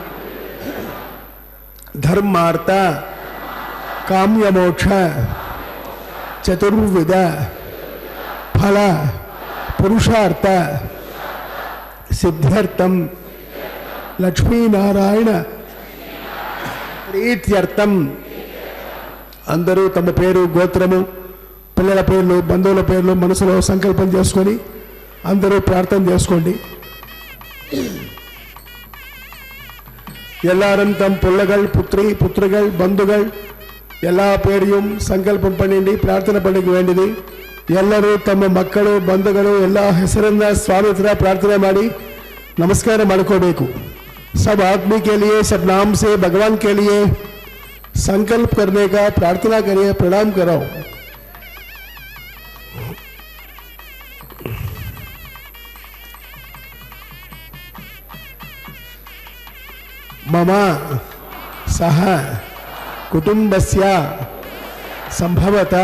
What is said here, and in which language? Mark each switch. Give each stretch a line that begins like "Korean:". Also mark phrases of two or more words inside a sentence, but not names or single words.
Sanskrit: ధర్మార్థ కామ్యమోక్ష చతుర్విధ ఫల పురుషార్థ సిద్ధ్యర్థం లక్ష్మీనారాయణ ప్రీత్యర్థం.
Telugu: అందరూ తమ పేరు గోత్రము పిల్లల పేర్లు బంధువుల పేర్లు మనసులో సంకల్పం చేసుకొని అందరూ ప్రార్థన చేసుకోండి.
Tamil: எல்லாரும் தம் பிள்ளைகள் புத்திரி புத்திரிகள் பந்துகள் எல்லா பேரையும் சங்கல்பம் பண்ணிட்டு ಪ್ರಾರ್ಥನೆ பண்ணிக்க வேண்டியது.
Kannada: ಎಲ್ಲರೂ ತಮ್ಮ ಮಕ್ಕಳು ಬಂಧುಗಳು ಎಲ್ಲ ಹೆಸರನ್ನ ಸ್ವಾಮಿ ಹತ್ರ ಪ್ರಾರ್ಥನೆ ಮಾಡಿ ನಮಸ್ಕಾರ ಮಾಡ್ಕೋಬೇಕು.
Hindi: सब आदमी के लिए सब नाम से भगवान के लिए संकल्प करने का प्रार्थना करिए, प्रणाम करो.
Sanskrit: मम सह कुटुंबस्य संभवतः